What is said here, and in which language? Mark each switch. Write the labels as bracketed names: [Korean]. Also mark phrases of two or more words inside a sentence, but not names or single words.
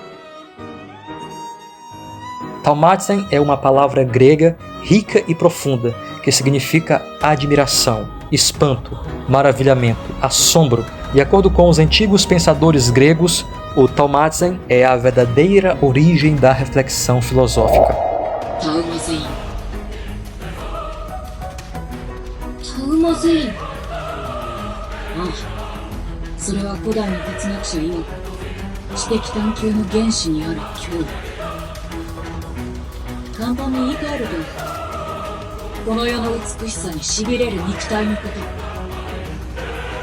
[Portuguese] Thaumatzen é uma palavra grega rica e profunda, que significa admiração, espanto, maravilhamento, assombro. De acordo com os antigos pensadores gregos, o Thaumatzen é a verdadeira origem da reflexão filosófica. Thaumatzen. [Japanese] ああ、それは古代の哲学者曰く知的探求の原始にある脅威。簡単に言い換えると、この世の美しさにしびれる肉体のこと。